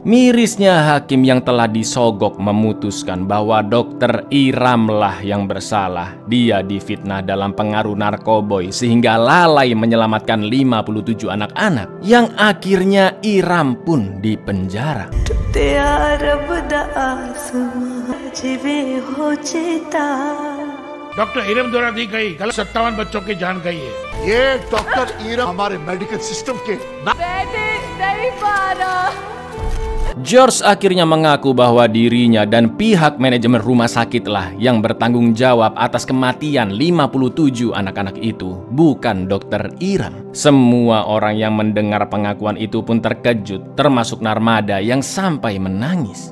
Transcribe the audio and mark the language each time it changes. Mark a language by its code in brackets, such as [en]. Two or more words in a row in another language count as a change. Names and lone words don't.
[id] Mirisnya hakim yang telah disogok memutuskan bahwa dokter Iram lah yang bersalah. Dia difitnah dalam pengaruh narkoboy sehingga lalai menyelamatkan 57 anak-anak yang akhirnya Iram pun dipenjara. [hi] डॉक्टर इरम द्वारा दी गई गलत 57 बच्चों की जान गई है। ये डॉक्टर इरम हमारे [en] medical system [hi] के [id] George akhirnya mengaku bahwa dirinya dan pihak manajemen rumah sakitlah yang bertanggung jawab atas kematian 57 anak-anak itu, bukan dokter Iram. Semua orang yang mendengar pengakuan itu pun terkejut, termasuk Narmada yang sampai menangis.